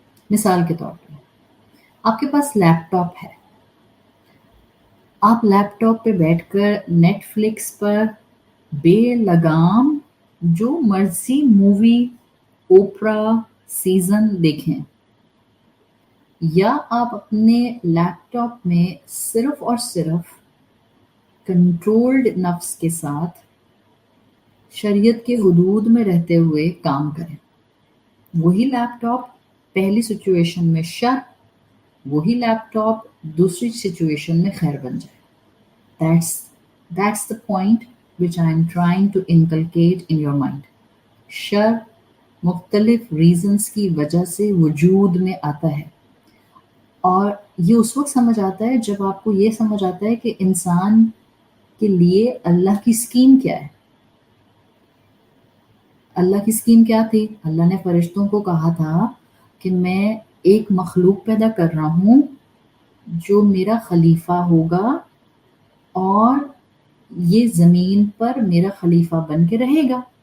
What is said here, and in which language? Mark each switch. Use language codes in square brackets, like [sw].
[ur] مثال کے طور پر آپ کے پاس لیپ ٹاپ ہے, آپ لیپ ٹاپ پہ بیٹھ کر نیٹ فلکس پر بے لگام جو مرضی مووی، اوپرا، سیزن دیکھیں، یا آپ اپنے لیپ ٹاپ میں صرف اور صرف کنٹرولڈ نفس کے ساتھ شریعت کے حدود میں رہتے ہوئے کام کریں. وہی لیپ ٹاپ پہلی سچویشن میں شر، وہی لیپ ٹاپ دوسری سچویشن میں خیر بن جائے. [en] That's that's the point which I am trying to inculcate in your mind. [ur] شر مختلف ریزنز کی وجہ سے وجود میں آتا ہے، اور یہ اس وقت سمجھ آتا ہے جب آپ کو یہ سمجھ آتا ہے کہ انسان کے لیے اللہ کی اسکیم کیا ہے. اللہ کی اسکیم کیا تھی؟ اللہ نے فرشتوں کو کہا تھا کہ میں ایک مخلوق پیدا کر رہا ہوں جو میرا خلیفہ ہوگا، اور یہ زمین پر میرا خلیفہ بن کے رہے گا.